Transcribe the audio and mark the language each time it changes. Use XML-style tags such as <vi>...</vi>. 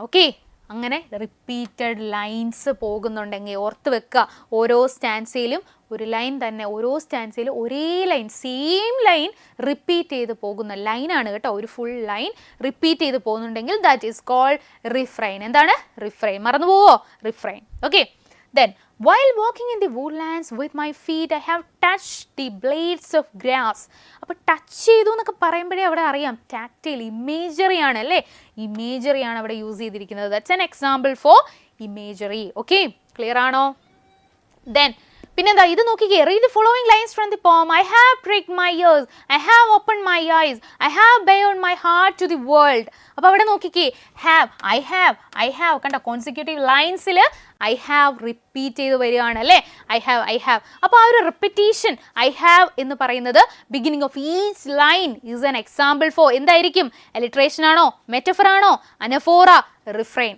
<ml>Okay, അങ്ങനെ repeated lines പോകുന്നുണ്ടെങ്കിൽ ഓർത്ത് വെക്കുക. ഓരോ സ്റ്റാൻസയിലും ഒരു ലൈൻ തന്നെ, ഓരോ സ്റ്റാൻസയിലും ഒരേ ലൈൻ, സെയിം ലൈൻ റിപ്പീറ്റ് ചെയ്ത് പോകുന്ന ലൈനാണ് കേട്ടോ. ഒരു ഫുൾ ലൈൻ റിപ്പീറ്റ് ചെയ്ത് പോകുന്നുണ്ടെങ്കിൽ</ml> <en>That is called refrain.</en> <ml>എന്താണ്? റിഫ്രെയിൻ. മറന്നു പോവോ? Refrain.</ml> <en>Okay, then while walking in the woodlands with my feet I have touched the blades of grass.</en> <ml>അപ്പോൾ ടച്ച് ചെയ്തു എന്നൊക്കെ പറയുമ്പോഴേ അവിടെ അറിയാം ടാക്റ്റൈൽ, ഇമേജറി ആണ് അല്ലേ. ഇമേജറി ആണ് അവിടെ യൂസ് ചെയ്തിരിക്കുന്നത്.</ml> <en>That's an example for imagery. Okay,</en> <ml>clear ആണോ?</ml> <en>then</en> <ml>പിന്നെന്താ, ഇത് നോക്കിക്കേ.</ml> <en>Read the following lines from the poem. I have pricked my ears, I have opened my eyes, I have bared my heart to the world.</en> <ml>അപ്പോൾ അവിടെ നോക്കിക്കേ, have, I have കണ്ട consecutive ലൈൻസിൽ I have repeat ചെയ്ത് വരികയാണ് അല്ലേ. I have. അപ്പോൾ ആ ഒരു</ml> <en>repetition I have</en> <ml>എന്ന് പറയുന്നത്</ml> <en>beginning of each line is an example for</en> <ml>എന്തായിരിക്കും? അലിട്രേഷൻ ആണോ, മെറ്റഫർ ആണോ, അനഫോറ, റിഫ്രെയിൻ.</ml>